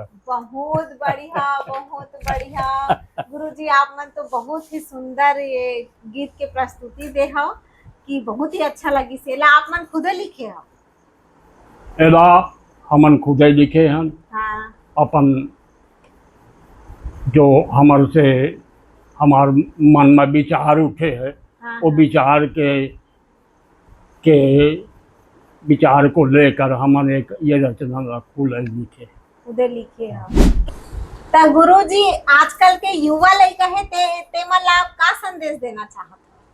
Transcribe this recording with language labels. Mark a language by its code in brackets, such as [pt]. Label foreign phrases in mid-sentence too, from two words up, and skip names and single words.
[hne] बहुत बढ़िया, बहुत बढ़िया। गुरुजी आप मन तो बहुत ही सुंदर ये गीत के प्रस्तुति दे हो कि बहुत ही अच्छा लगी। सेला आप मन खुदे लिखे हो? एला हमन खुदे लिखे हैं। हाँ। अपन जो हमर से हमार मन में विचार उठे है, हाँ, वो विचार के विचार को लेकर हमन एक ये रचना खुले लिखे। खुदे लिखे हो। तो गुरुजी आजकल के युवा लड़का है ते मन ला आप का संदेश देना चाहते हो?